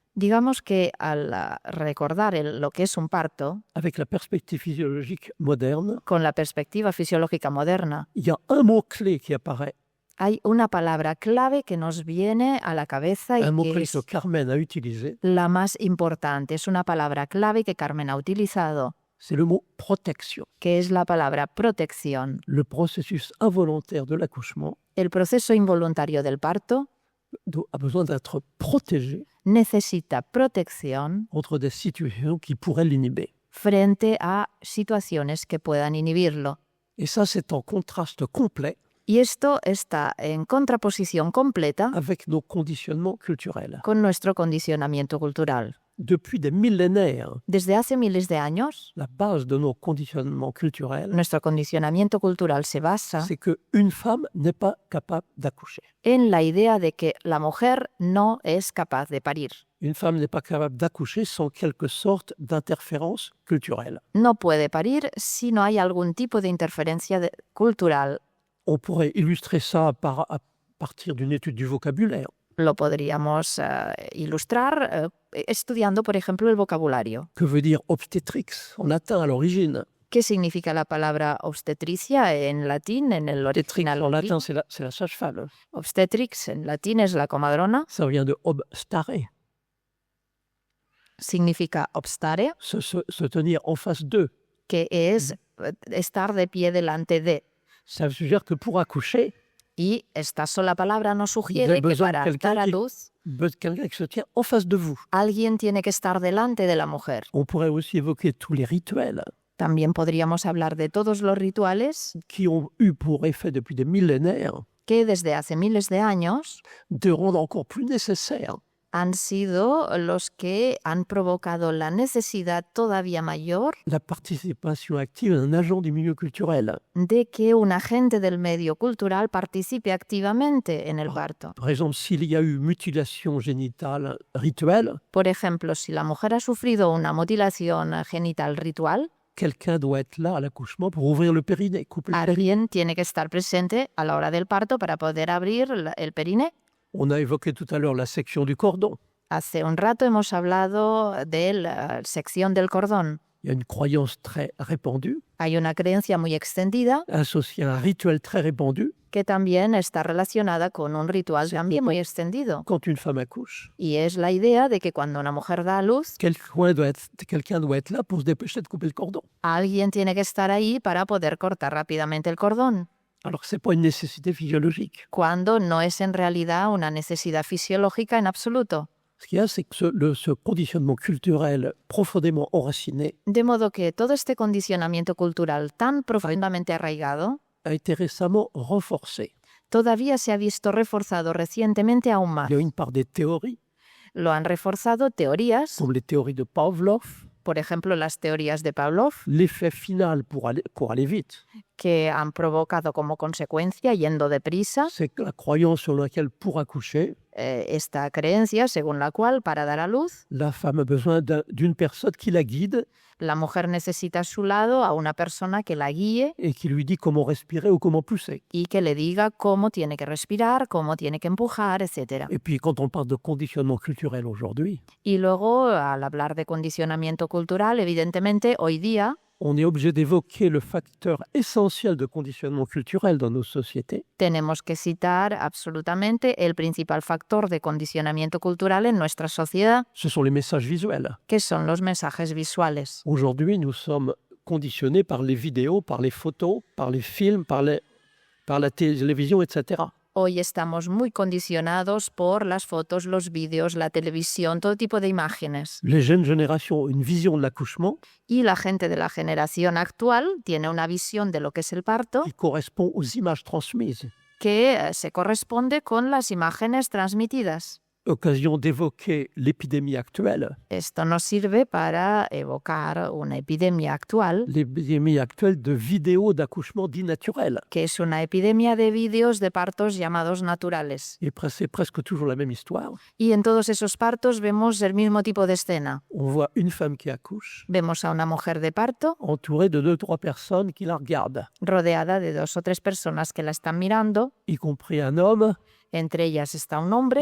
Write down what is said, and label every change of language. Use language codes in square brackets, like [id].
[es] Digamos que al recordar lo que es un parto, [fr] avec la perspective physiologique moderne, [es] con la perspectiva fisiológica moderna, [fr] il y a un mot-clé qui apparaît, [es] hay una palabra clave que nos viene a la cabeza y [fr] un [es] que [fr] mot-clé [es] es [fr] que Carmen a utilisé, [es] la más importante. Es una palabra clave que Carmen ha utilizado, [fr] c'est le mot protection. [es] que es la palabra protección. [fr] Le processus involontaire de l'accouchement [es] El proceso involuntario del parto [fr] a besoin d'être protégé [es] necesita protección [fr] contre des situations qui pourraient l'inhiber. [es] frente a situaciones que puedan inhibirlo. [fr] Et ça, c'est en contraste complet [es] Y esto está en contraposición completa [fr] avec nos conditionnements culturels. [es] con nuestro condicionamiento cultural. [fr] Depuis des millénaires, [es] Desde hace miles de años, [fr] la base de nos conditionnements culturels, [es] nuestro condicionamiento cultural se basa [fr] c'est qu'une femme n'est pas capable d'accoucher. [es] en la idea de que la mujer no es capaz de parir. [fr] Une femme n'est pas capable d'accoucher sans quelque sorte d'interférence culturelle. [es] No puede parir si no hay algún tipo de interferencia cultural. [fr] On pourrait illustrer ça à partir d'une étude du vocabulaire. [es] Lo podríamos ilustrar estudiando, por ejemplo, el vocabulario. [fr] Que veut dire obstétrix en latin à l'origine? [es] ¿Qué significa la palabra obstetricia en latín, en el original [fr] En latin, [es] latín? [fr] c'est la sage-femme. [es] Obstetrix en latín es la comadrona, [fr] Ça vient de obstare, [es] significa obstare, [fr] se tenir en face d'eux. [es] que es estar de pie delante de. [fr] Ça suggère que pour accoucher, [es] Y esta sola palabra nos [fr] Vous [es] sugiere [fr] avez [es] que [fr] besoin de [es] para [fr] quelqu'un [es] dar a [fr] qui- [es] luz, [fr] quelqu'un qui se tient en face de vous. [es] alguien tiene que estar delante de la mujer. [fr] On pourrait aussi évoquer tous les rituels [es] También podríamos hablar de todos los rituales [fr] qui ont eu pour effet depuis des millénaires [es] que desde hace miles de años [fr] de rendre encore plus nécessaire [es] han sido los que han provocado la necesidad todavía mayor [fr] la participation active d'un agent du milieu culturel. [es] de que un agente del medio cultural participe activamente en el parto. [fr] Par exemple, s'il y a eu mutilation génitale rituelle, [es] Por ejemplo, si la mujer ha sufrido una mutilación genital ritual, [fr] quelqu'un doit être là à l'accouchement pour ouvrir le périnée, couper le périnée. [es] alguien tiene que estar presente a la hora del parto para poder abrir el periné. [fr] On a évoqué tout à l'heure la section du cordon. [es] Hace un rato hemos hablado de la sección del cordón. [fr] Il y a une croyance très répandue, [es] Hay una creencia muy extendida [fr] associée à un rituel très répandu. [es] que también está relacionada con un ritual también muy extendido. [fr] Quand une femme accouche, [es] Y es la idea de que cuando una mujer da a luz, [fr] quelqu'un doit être là pour se dépêcher de couper le cordon. [es] alguien tiene que estar ahí para poder cortar rápidamente el cordón, [fr] Alors que ce n'est pas une nécessité physiologique. [es] cuando no es en realidad una necesidad fisiológica en absoluto. [fr] Ce qu'il y a, c'est que ce conditionnement culturel profondément enraciné [es] De modo que todo este condicionamiento cultural tan profundamente arraigado [fr] a été récemment renforcé. [es] todavía se ha visto reforzado recientemente aún más. [fr] Il y a une part des théories, [es] Lo han reforzado teorías, [fr] comme les théories de Pavlov, [es] por ejemplo las teorías de Pavlov, [fr] l'effet final pour aller vite, [es] que han provocado como consecuencia, yendo deprisa, [fr] c'est que la croyance selon laquelle pour accoucher, [es] esta creencia según la cual para dar a luz [fr] la femme a besoin d'une personne qui la guide [es] la mujer necesita a su lado a una persona que la guíe [fr] et qui lui dit comment respirer ou comment pousser. [es] y que le diga cómo tiene que respirar, cómo tiene que empujar, etc. [fr] Et puis quand on parle de conditionnement culturel aujourd'hui, [es] Y luego, al hablar de condicionamiento cultural, evidentemente hoy día [fr] on est obligé d'évoquer le facteur essentiel de conditionnement culturel dans nos sociétés, [es] tenemos que citar absolutamente el principal factor de condicionamiento cultural en nuestra sociedad, [fr] ce sont les messages visuels. [es] que son los mensajes visuales. [fr] Aujourd'hui, nous sommes conditionnés par les vidéos, par les photos, par les films, par la télévision, etc. [es] Hoy estamos muy condicionados por las fotos, los vídeos, la televisión, todo tipo de imágenes. [fr] Les jeunes générations ont une vision de l'accouchement [es] Y la gente de la generación actual tiene una visión de lo que es el parto [fr] qui correspond aux images transmises. [es] que se corresponde con las imágenes transmitidas. [fr] Occasion d'évoquer l'épidémie actuelle. [es] Esto nos sirve para evocar una epidemia actual, [fr] L'épidémie actuelle de vidéos d'accouchement dits naturels. [es] que es una epidemia de vídeos de partos llamados naturales. [fr] Et c'est presque toujours la même histoire. [es] Y en todos esos partos vemos el mismo tipo de escena. [fr] On voit une femme qui accouche, [es] Vemos a una mujer de parto [fr] entourée de 2 ou 3 personnes qui la regardent, [es] rodeada de 2 o 3 personas que la están mirando. [fr] y compris un homme, [es] Entre ellas está un hombre,